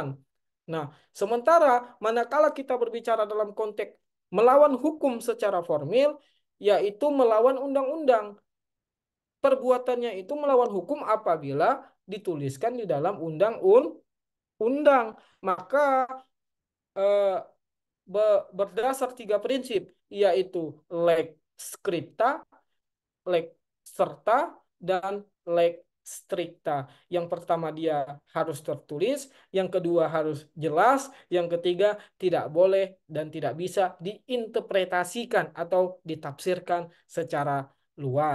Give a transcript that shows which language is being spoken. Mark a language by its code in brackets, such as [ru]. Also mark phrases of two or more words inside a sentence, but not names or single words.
[id] Nah, sementara manakala kita berbicara dalam konteks melawan hukum secara formil, yaitu melawan undang-undang. Perbuatannya itu melawan hukum apabila dituliskan di dalam undang-undang. Maka eh, berdasar 3 prinsip, yaitu [la] lex scripta, lex serta, [id] dan [la] lex stricta. [id] Yang pertama dia harus tertulis, yang kedua harus jelas, yang ketiga tidak boleh dan tidak bisa diinterpretasikan atau ditafsirkan secara luas.